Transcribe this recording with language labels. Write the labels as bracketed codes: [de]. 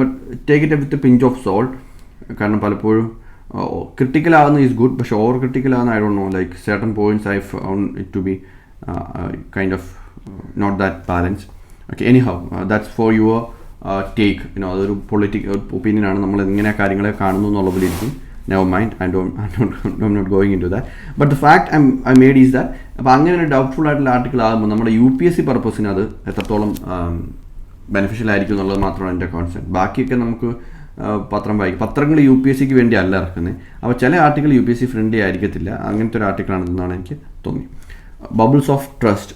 [en] But take it with pinch of salt. [ml] കാരണം പലപ്പോഴും critical ആവുന്ന [en] is good, [ml] പക്ഷേ ഓവർ ക്രിട്ടിക്കൽ ആവുന്ന [en] I don't know, like certain points I found it to be kind of not that balance. Okay, anyhow, that's for your take. [ml] അതൊരു political ഒപ്പീനിയനാണ്. നമ്മൾ എങ്ങനെ കാര്യങ്ങളെ കാണുന്നു എന്നുള്ളതിലിരിക്കും. [en] Never mind, I'm not going into that. But the fact I made is that [ml] അപ്പോൾ അങ്ങനെ ഒരു doubtful ആയിട്ടുള്ള article ആകുമ്പോൾ നമ്മുടെ UPSC പർപ്പസിന് അത് എത്രത്തോളം ബെനിഫിഷ്യൽ ആയിരിക്കും എന്നുള്ളത് മാത്രമാണ് എൻ്റെ കോൺസെപ്റ്റ്. ബാക്കിയൊക്കെ നമുക്ക് പത്രം വായിക്കും. പത്രങ്ങൾ UPSCക്ക് വേണ്ടി അല്ല ഇറക്കുന്നത്. അപ്പോൾ ചില ആർട്ടിക്കിൾ UPSC ഫ്രണ്ട്ലി ആയിരിക്കത്തില്ല. അങ്ങനത്തെ ഒരു ആർട്ടിക്കിളാണെന്നാണ് എനിക്ക് തോന്നി. Bubbles of trust.